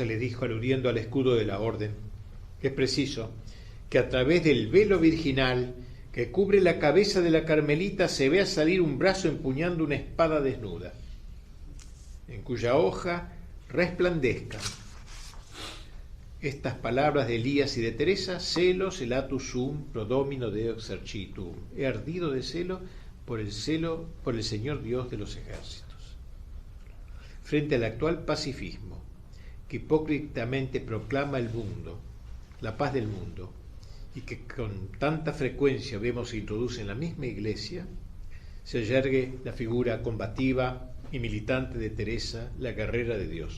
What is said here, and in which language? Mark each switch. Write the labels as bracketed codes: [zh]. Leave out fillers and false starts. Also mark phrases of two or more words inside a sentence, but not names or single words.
[es] le dijo, aludiendo al escudo de la orden, que es preciso que a través del velo virginal que cubre la cabeza de la carmelita se vea salir un brazo empuñando una espada desnuda, en cuya hoja resplandezcan estas palabras de Elías y de Teresa: [la] celos elatus sum pro domino deo exercitum. [es] He ardido de celo por el Señor Dios de los ejércitos. Frente al actual pacifismo que hipócritamente proclama el mundo, la paz del mundo, y que con tanta frecuencia vemos se introduce en la misma Iglesia, se yergue la figura combativa y militante de Teresa, la guerrera de Dios.